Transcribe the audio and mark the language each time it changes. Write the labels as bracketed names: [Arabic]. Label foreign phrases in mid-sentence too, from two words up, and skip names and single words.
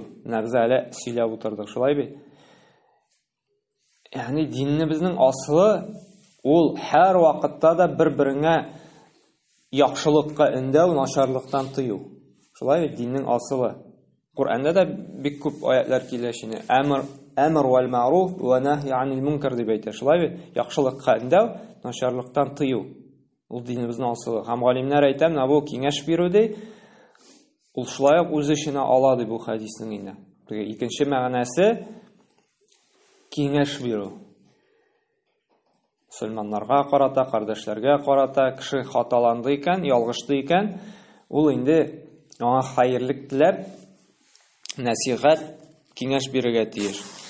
[Tatar] Без әле сөйләп утырдык, шулай бит. Ягъни динебезнең асылы ул һәр вакытта да бер-береңә яхшылыкка өндәү, начарлыктан тыю. Шулай бит диннең асылы. Куръанда да бик күп аятлар килә шуны. [Arabic] أمر بالمعروف ونهي عن المنكر [Tatar] дип әйтә. Шулай бит яхшылыкка өндәү, начарлыктан тыю. Ул динебезнең асылы. Һәм галимнәр әйтә, менә бу киңәш бирү ди, ул шулай ук үз эшенә ала ди бу хадисның инде. Икенче мәгънәсе киңәш бирү. Мусульманнарга карата, кардәшләргә карата, кеше хаталанды икән, ялгышты икән, ул инде аңа хәерлек теләп, насихат, киңәш бирергә тиеш.